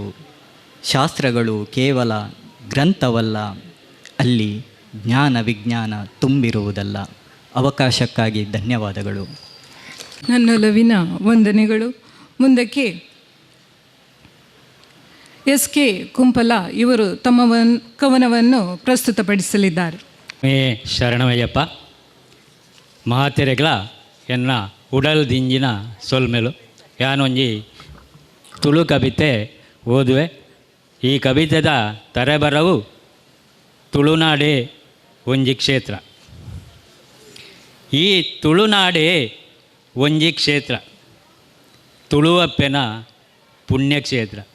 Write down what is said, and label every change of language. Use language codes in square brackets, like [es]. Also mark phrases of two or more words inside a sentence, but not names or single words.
[kn] ಶಾಸ್ತ್ರಗಳು ಕೇವಲ ಗ್ರಂಥವಲ್ಲ, ಅಲ್ಲಿ ಜ್ಞಾನ ವಿಜ್ಞಾನ ತುಂಬಿರುವುದಲ್ಲ. ಅವಕಾಶಕ್ಕಾಗಿ ಧನ್ಯವಾದಗಳು. ನನ್ನೊಲವಿನ ವಂದನೆಗಳು. ಮುಂದಕ್ಕೆ ಎಸ್.ಕೆ. ಕುಂಪಲ ಇವರು ತಮ್ಮ ಕವನವನ್ನು ಪ್ರಸ್ತುತಪಡಿಸಲಿದ್ದಾರೆ. ಶರಣಮಯ್ಯಪ್ಪ. [tcy] ಮಾತೆರೆಗಳ ಎನ್ನ ಉಡಲ್ ದಿಂಜಿನ ಸೊಲ್ಮೆಲು ಯಾನೊಂಜಿ ತುಳು ಕವಿತೆ ಓದುವೆ. ಈ ಕವಿತೆದ ತರೆಬರವು ತುಳುನಾಡೇ ಒಂಜಿ ಕ್ಷೇತ್ರ. ಈ ತುಳುನಾಡೇ ಒಂಜಿ ಕ್ಷೇತ್ರ, ತುಳುವಪ್ಪೆನ ಪುಣ್ಯಕ್ಷೇತ್ರ.